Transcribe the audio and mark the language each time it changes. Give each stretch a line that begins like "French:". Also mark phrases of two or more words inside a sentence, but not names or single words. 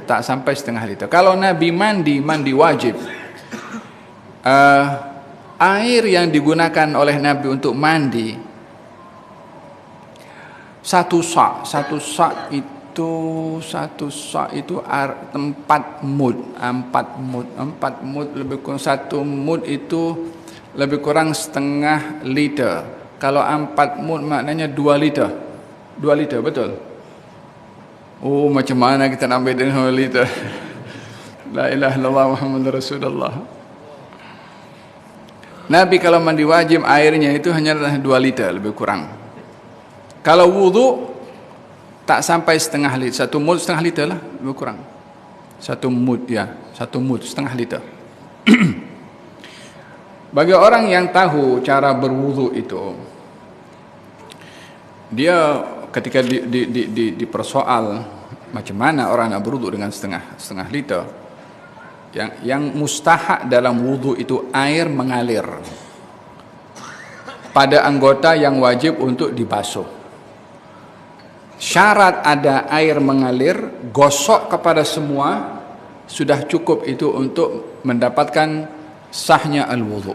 Malay: Tak sampai setengah liter. Kalau Nabi mandi wajib, air yang digunakan oleh Nabi untuk mandi 1 sa'. 1 sa' itu 4 mud. 4 mud lebih kurang 1 mud itu lebih kurang setengah liter. Kalau 4 mud maknanya 2 liter. 2 liter betul? Oh, macam mana kita nak ambil dengan 2 liter?
Arabic: لا إله إلا الله محمد رسول الله.
Malay: Nabi kalau mandi wajib airnya itu hanya 2 liter lebih kurang. Kalau wudu tak sampai setengah liter. 1 mud setengah liter lah lebih kurang. 1 mud ya, 1 mud setengah liter. Bagi orang yang tahu cara berwudu itu, dia ketika dipersoal macam mana orang nak berwuduk dengan setengah liter, yang mustahak dalam wuduk itu air mengalir pada anggota yang wajib untuk dibasuh. Syarat ada air mengalir, gosok kepada semua, sudah cukup itu untuk mendapatkan sahnya al-wudhu.